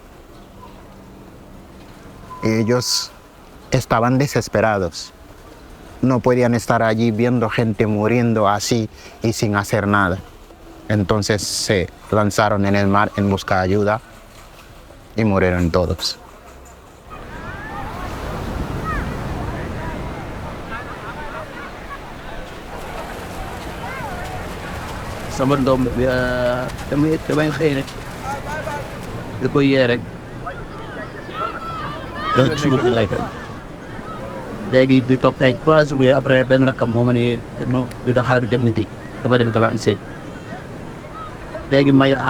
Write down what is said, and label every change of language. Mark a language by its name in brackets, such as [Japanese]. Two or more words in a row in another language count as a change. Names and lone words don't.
[Spanish] Ellos estaban desesperados. No podían estar allí viendo gente muriendo así y sin hacer nada. Entonces se lanzaron en el mar en busca de ayuda y murieron todos. [Wolof] Sama doom damay xëy rek da koy yee rek donc suba bi lay def léegi di toog ay [French] 3 jours après [Wolof] benn rakkam moo ma ne non du da xaar dem niti dafa dem tabax seet léegi may aar.